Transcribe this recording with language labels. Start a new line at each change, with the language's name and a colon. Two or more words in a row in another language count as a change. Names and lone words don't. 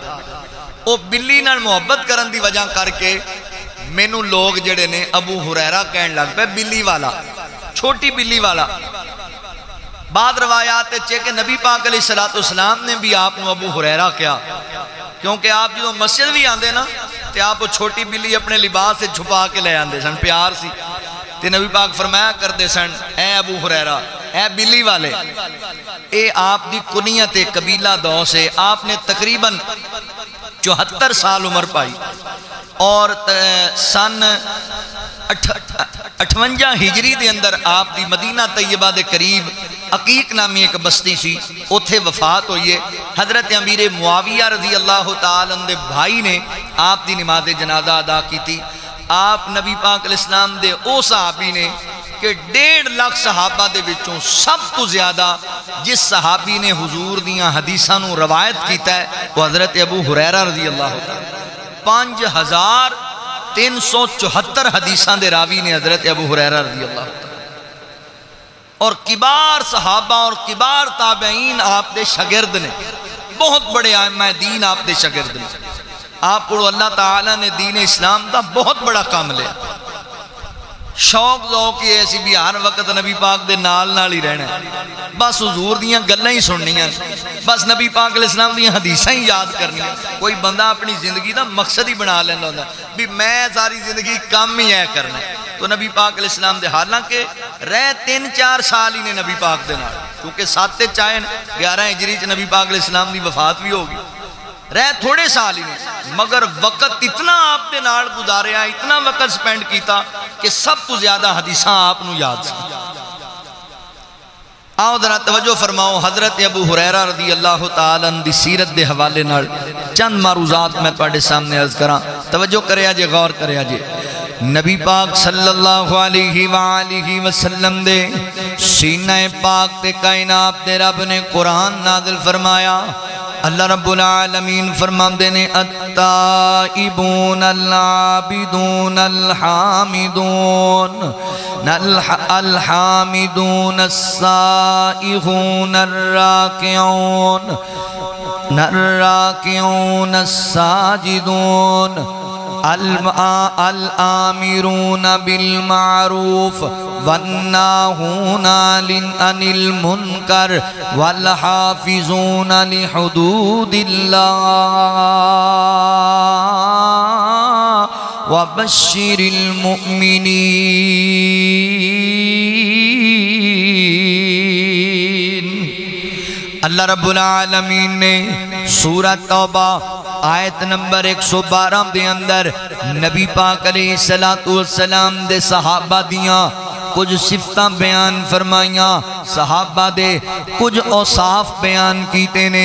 Punjabi: وہ بلی نال محبت کرن دی وجہ کر کے مینوں لوگ جڑے نے ابو ہریرہ کہن لگ پہ بلی والا، چھوٹی بلی والا۔ بعد روایات ہے کہ نبی پاک
Arabic: علیہ السلام
Punjabi: نے بھی آپ نو ابو ہریرہ کیا، کیونکہ آپ جو مسجد بھی آندے نا تے آپ وہ چھوٹی بلی اپنے لباس سے چھپا کے لے آندے سن، پیار سی تے نبی پاک فرمایا کردے سن اے ابو ہریرہ، اے بلی والے۔ اے آپ دی کنیت قبیلہ دوس ہے۔ آپ نے تقریباً 74 سال عمر پائی اور سن 58 ہجری دے اندر آپ دی مدینہ طیبہ دے قریب عقیق نامی ایک بستی سی، اتھے وفات ہوئی ہے۔ حضرت امیر معاویہ
Arabic: رضی اللہ تعالیٰ عنہ
Punjabi: دے بھائی نے آپ دی نماز جنازہ ادا کی تھی۔ آپ نبی پاک
Arabic: علیہ السلام
Punjabi: دے او صحابی نے کہ 1.5 لاکھ صحابہ دے وچوں سب تو زیادہ جس صحابی نے حضور دیاں حدیثاں نو روایت کیتا ہے وہ حضرت ابو ہریرہ
Arabic: رضی اللہ تعالیٰ،
Punjabi: 5374 حدیثاں دے راوی نے حضرت ابو ہریرہ
Arabic: رضی اللہ تعالیٰ،
Punjabi: اور کبار صحابہ اور کبار تابعین آپ دے شاگرد نے، بہت بڑے ائمہ دین آپ دے شاگرد نے۔ آپ کو اللہ تعالیٰ نے دین اسلام دا بہت بڑا کام لیا، شوق ذوق یہ ایسی بھی ہر وقت نبی پاک دے نال نال ہی رہنا ہے، بس حضور دیاں گلاں ہی سننیاں، بس نبی پاک
Arabic: علیہ السلام
Punjabi: دیاں حدیثاں ہی یاد کرنیاں۔ کوئی بندہ اپنی زندگی دا مقصد ہی بنا لینا ہوتا بھی میں ساری زندگی کام ہی ہے کرنا ہے، تو نبی پاک
Arabic: علیہ السلام
Punjabi: دے حالانکہ رہ 3-4 سال ہی نے نبی پاک دے نال، کیونکہ 7 چاہے 11 ہجری چ نبی پاک
Arabic: علیہ السلام
Punjabi: دی وفات بھی ہوگی، رہ تھوڑے سال ہی نہیں، مگر وقت اتنا آپ دے نال گزاریا، اتنا وقت سپینڈ کیتا کہ سب تو زیادہ حدیثاں آپ نو یاد سی۔ آؤ ذرا توجہ فرماؤ، حضرت ابو ہریرہ
Arabic: رضی اللہ تعالیٰ عنہ
Punjabi: دی سیرت دے حوالے نال چند معروضات میں تواڈے سامنے عرض کراں، توجہ کریا جے، غور کریا جے۔ نبی پاک
Arabic: صلی اللہ علیہ وآلہ وسلم
Punjabi: دے سینہ پاک تے کائنات دے رب نے قرآن نازل فرمایا۔
Arabic: اللہ رب العالمین
Punjabi: فرماندے نے
Arabic: التائبون العابدون الحامدون الحامدون السائحون الراكعون الساجدون الآمرون بالمعروف والناهون عن المنكر والحافظون لحدود الله وبشر المؤمنين۔ اللہ رب العالمین
Punjabi: نے سورہ توبہ آیت نمبر 112 دے اندر نبی پاک
Arabic: علیہ السلام
Punjabi: دے صحابہ دیاں کچھ صفتاں بیان فرمائیاں، صحابہ دے کچھ اوصاف بیان کیتے نے۔